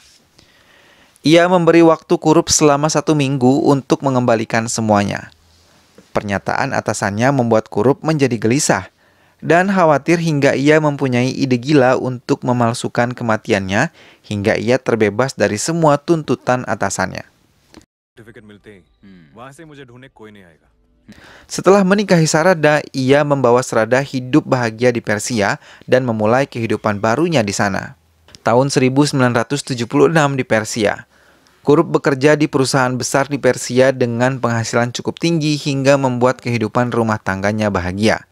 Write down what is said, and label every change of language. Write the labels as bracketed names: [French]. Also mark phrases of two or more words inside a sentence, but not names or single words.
[Indonesian] Ia memberi waktu Kurup selama 1 minggu untuk mengembalikan semuanya. Pernyataan atasannya membuat Kurup menjadi gelisah dan khawatir hingga ia mempunyai ide gila untuk memalsukan kematiannya hingga ia terbebas dari semua tuntutan atasannya. [Hindi] सर्टिफिकेट मिलते ही वहां से मुझे ढूंढने कोई नहीं आएगा. [Indonesian] Setelah menikahi Sarada, ia membawa Sarada hidup bahagia di Persia dan memulai kehidupan barunya di sana. Tahun 1976 di Persia, Kurup bekerja di perusahaan besar di Persia dengan penghasilan cukup tinggi hingga membuat kehidupan rumah tangganya bahagia.